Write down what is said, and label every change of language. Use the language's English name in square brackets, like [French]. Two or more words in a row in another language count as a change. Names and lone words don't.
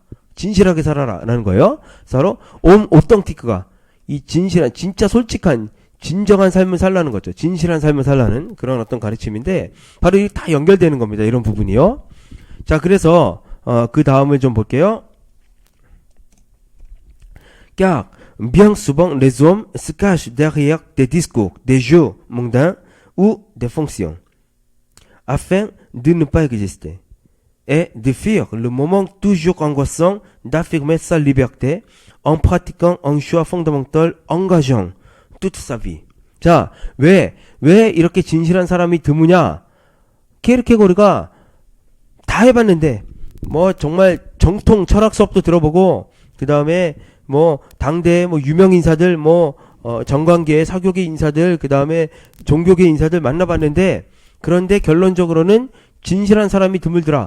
[Korean] 진실하게 살아라라는 거예요. 바로 오똥티크가 이 진실한 진짜 솔직한 진정한 삶을 살라는 거죠. 진실한 삶을 살라는 그런 어떤 가르침인데 바로 이 다 연결되는 겁니다. 이런 부분이요. 자, 그래서 그 다음을 좀 볼게요. [French] Car bien souvent les hommes se cachent derrière des discours, des jeux mondains ou des fonctions afin de ne pas exister et de fuir le moment toujours angoissant d'affirmer sa liberté en pratiquant un choix fondamental engageant toute sa vie. [Korean] 자, 왜 이렇게 진실한 사람이 드무냐? 케르케고르가 다 해봤는데, 뭐 정말 정통 철학 수업도 들어보고, 그 다음에 뭐 당대의 뭐 유명 인사들, 정관계, 사교계 인사들, 그 다음에 종교계 인사들 만나봤는데, 그런데 결론적으로는 진실한 사람이 드물더라.